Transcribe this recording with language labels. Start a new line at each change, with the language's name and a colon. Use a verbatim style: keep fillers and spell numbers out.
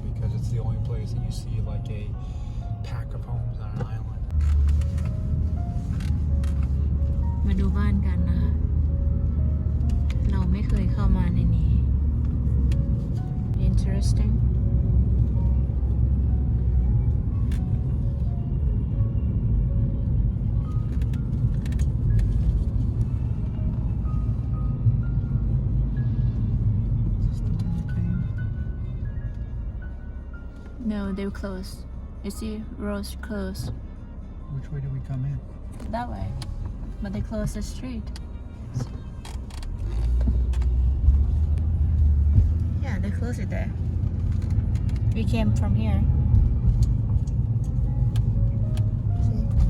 English: Because it's the only place that you see like a pack of homes on an island.
Thai: มาดูบ้านกันนะคะเราไม่เคยเข้ามาในนี้
English: interesting no they were closed you see roads closed Which way did we come in? that way but they closed the street yeah they closed it there we came from here see